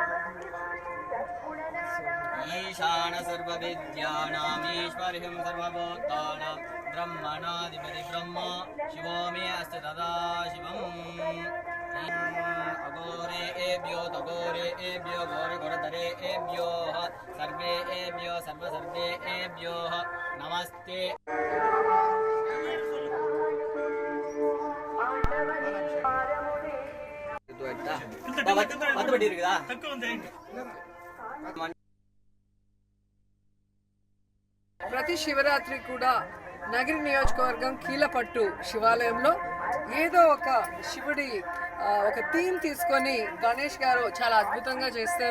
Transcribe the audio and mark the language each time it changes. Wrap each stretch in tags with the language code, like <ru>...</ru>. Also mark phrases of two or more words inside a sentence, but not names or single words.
<sa>ईशान सर्वविद्यानामीश्वरं सर्वभूतानां ब्रह्मणाधिपति ब्रह्म शिवो मे अस्ति तदा शिवम् अघोरेभ्यो तघोरेभ्यो घोरघोरधरेभ्यो सर्वेभ्यो सर्वसर्वेभ्यो नमस्ते.</sa> <te>ప్రతి శివరాత్రి కూడా నగరి నియోజకవర్గం కీలపట్టు శివాలయంలో ఏదో ఒక శివుడి ఒక థీమ్ తీసుకొని గణేష్ గారు చాలా అద్భుతంగా చేస్తారు.</te>